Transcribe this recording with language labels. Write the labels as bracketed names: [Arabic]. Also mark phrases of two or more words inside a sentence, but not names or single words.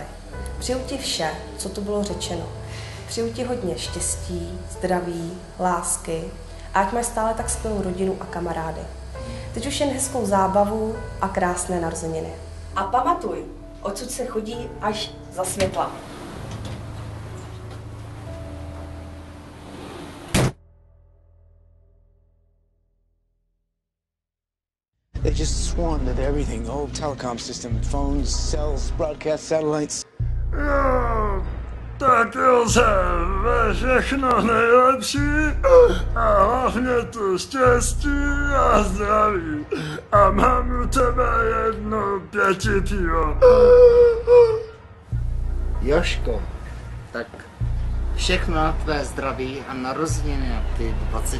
[Czech] Přeju ti vše, co tu bylo řečeno. Přeju ti hodně štěstí, zdraví, lásky a ať máš stále tak skvělou rodinu a kamarády. Teď už jen hezkou zábavu a krásné narozeniny. A pamatuj, odsud se chodí až za světla. [English] They just swarmed at everything, the whole telecom system, phones, cells, broadcast satellites. [Czech] Tak Josef, všechno nejlepší a hlavně to štěstí a zdraví. A mám u tebe jedno 5 pivo. Jožko, tak všechno na tvé zdraví a narozeniny na ty 20.